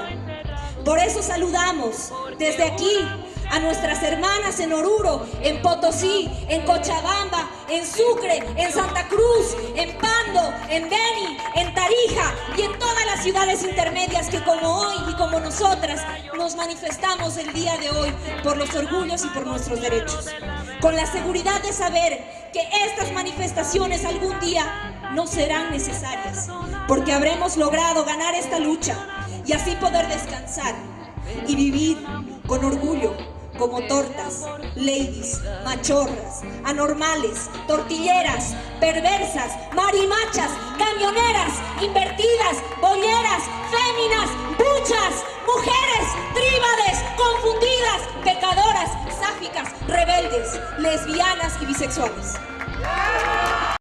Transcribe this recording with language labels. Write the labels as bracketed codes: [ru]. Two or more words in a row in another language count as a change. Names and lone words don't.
[es] Por eso saludamos desde aquí a nuestras hermanas en Oruro, en Potosí, en Cochabamba, en Sucre, en Santa Cruz, en Pando, en Beni, en Tarija y en todas las ciudades intermedias que como hoy y como nosotras nos manifestamos el día de hoy por los orgullos y por nuestros derechos. Con la seguridad de saber que estas manifestaciones algún día no serán necesarias, porque habremos logrado ganar esta lucha y así poder descansar y vivir con orgullo como tortas, ladies, machorras, anormales, tortilleras, perversas, marimachas, camioneras, invertidas, bolleras, féminas, buchas, mujeres, tríbades, confundidas, pecadoras, sáficas, rebeldes, lesbianas y bisexuales.